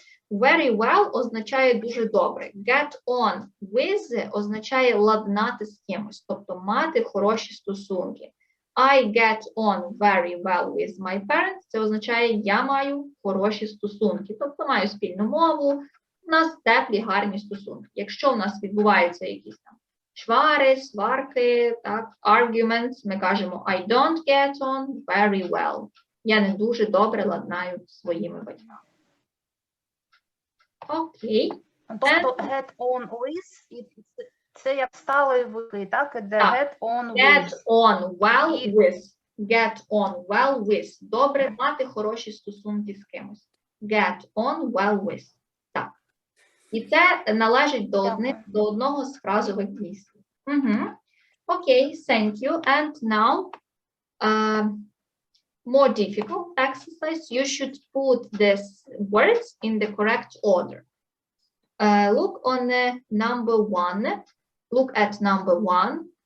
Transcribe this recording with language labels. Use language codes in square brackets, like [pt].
[uk] Very well означає дуже добре. Get on with означає ладнати з кимось, тобто мати хороші стосунки. [en] I get on very well with my parents. [uk] Це означає я маю хороші стосунки, тобто маю спільну мову, у нас теплі, гарні стосунки. Якщо у нас відбуваються якісь там чвари, сварки, так, arguments, ми кажемо [en] I don't get on very well. [uk] Я не дуже добре ладнаю зі своїми батьками. Окей. Тобто get on with, це як сталий виклик, так? [en] Get on Get with. on well with. Get on well with. [uk] Добре мати хороші стосунки з кимось. [en] Get on well with. [uk] Так. І це належить до одного з фразових дійслів. Окей, [en] thank you. And now, more difficult exercise. You should put these words in the correct order. Look on number 1. Look at number 1.